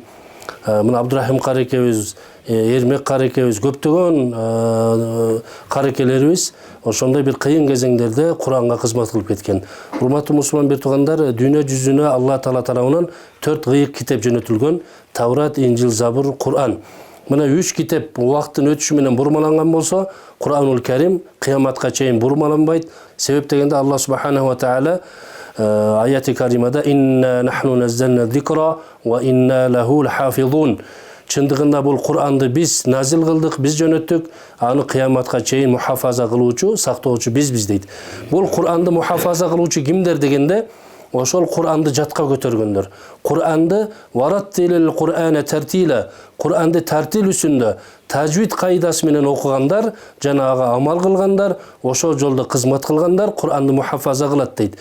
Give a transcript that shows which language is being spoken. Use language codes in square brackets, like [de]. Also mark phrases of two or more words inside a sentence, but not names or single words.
[ky] Мына Абдурахим карекебиз, Эрмек карекебиз, көптөгөн карекелерибиз ошондой бир кыйын кезеңдерде Куранга кызмат кылып кеткен. Урматтуу мусулман бир туугандар, дүйнө жүзүнө Алла Таала тарабынан 4 кыйык китеп жөнөтүлгөн: Таврат, Инжил, Забур, Куран. Мына 3 китеп убакыттын өтүшү менен бурмаланган болсо, Куранул Карим кыяматка чейин бурмаланбайт. Себеп дегенде [ar] الله سبحانه وتعالى ayet-i karimada إنا نحن نزلنا الذكر وإنا له لحافظون. [ky] Чындыгында бул Куранды биз назил кылдык, биз жөнөттүк, аны кыяматка чейин мухафаза кылуучу, сактоочу биз дейт. Бул Куранды мухафаза кылуучу кимдер дегенде, ошол Куранды жатка көтөргөндөр. Куранды [ar] ورتل القرآن ترتيلا, [ky] Куранды тартил үстүндө тажвид кайдасы менен окугандар, жанагы амал кылгандар, ошол жолдо кызмат кылгандар Куранды мухафаза кылат дейт.